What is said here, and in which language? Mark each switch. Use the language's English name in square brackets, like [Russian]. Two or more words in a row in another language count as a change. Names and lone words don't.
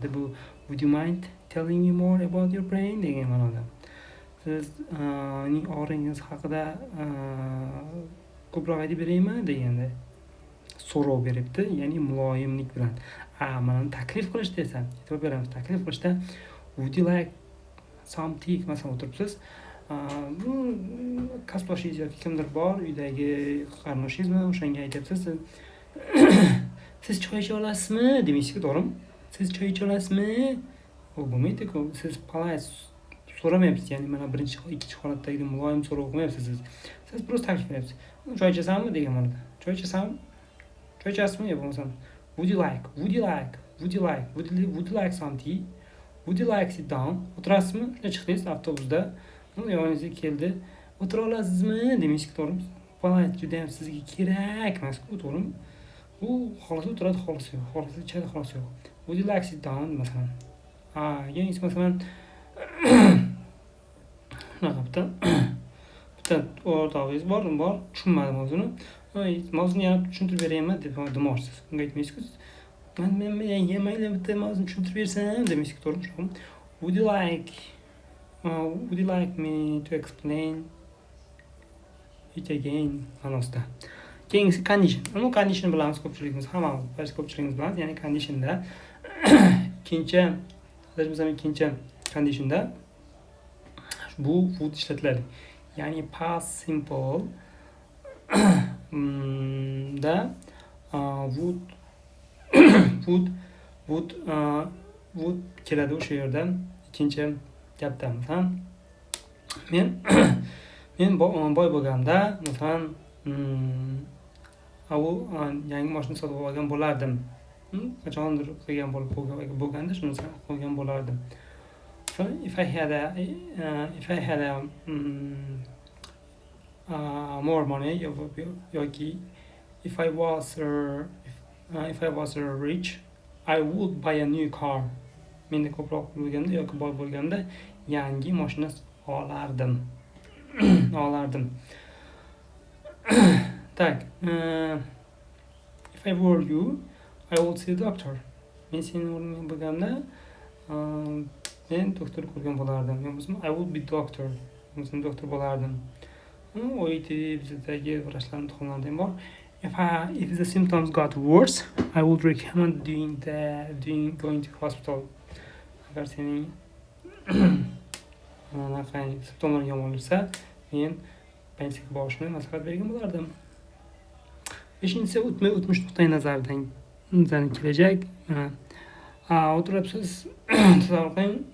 [Uzbek] Bu [English] would you mind telling me more about your brain [Uzbek] degan ma'noda. Siz og'ringiz haqida ko'proq aytib beraymi deganda so'rov beribdi, ya'ni muloyimlik bilan. Mana taklif qilishda esa e'tibor beramiz. Taklif qilishda [English] would you like something [Uzbek] masalan o'tiribsiz, kasbdoshingiz yoki kimdir bor, uydagi qarindoshingizni, o'shanga aytyapsiz, siz choy icha olasizmi demaysiz-ku, to'g'rimi? Siz choy icha olasizmi? U bo'lmaydi-ku. Siz polite so'ramayapsiz, ya'ni mana birinchi, ikkinchi holatdagi muloyim so'rov qilmayapsiz siz. Siz biroz taklif qilyapsiz. Choy ichasanmi degan ma'noda. Choy ichasanmi? Choy ichasizmi yo bo'lmasa [English] would you like some tea? Would you like sit down? [Uzbek] O'tirasizmi? Shunday chiqdingiz avtobusda, yoningizga keldi. O'tira olasizmi demaysiz, to'g'rimi? Polite juda ham sizga kerak emas-ku, to'g'rimi? U xolos o'tiradi, xolos yo'q. Xolos ichadi, xolos yo'q. [English] Would you like sit down masalan? [Uzbek] Ya'ni masalan bitta o'rtog'ingiz bor, tushunmadim o'zini. Mavzuni yana tushuntirib beraymi deb demoqchisiz. Unga aytmaysiz-ku. Men mayli bitta mavzuni tushuntirib bersam demaysiz, to'g'rimi? [English] Would you like me to explain it again? [Uzbek] Ma'nosida. Keyingisi condition. Uni condition bilamiz ko'pchiligimiz, hammamiz, ko'pchiligimiz bilamiz. Ya'ni conditionda ikkinchi conditionda bu would ishlatiladi. Ya'ni [English] past simple [Uzbek] da would keladi o'sha yerda ikkinchi gapda. Masalan, men boy bo'lganda, masalan, yangi mashina sotib olgan bo'lardim. Qachondir qilgan bo'lganda shuni qilgan bo'lardim. [English] So if I had more money, yoki if I was rich, I would buy a new car. [Uzbek] Menda ko'proq bo'lganda yoki boy bo'lganda yangi mashina olardim. Tak. [English] If I were you, I would see a doctor. [Uzbek] Men sening o'rningda bo'lganda men doktor ko'rgan bo'lardim. [English] I would be doctor. [Uzbek] Men doktor bo'lardim. OIT bizdagi vrachlar imtihonlarida ham bor. [English] If the symptoms got worse, I would recommend going to hospital. [Uzbek] Agar sening simptomlar yomonlashsa, men больницаga borishni maslahat bergan bo'lardim. Beshinchisi o'tmish nuqtai nazaridan kelajak. O'tiribsiz, tasavvur qiling.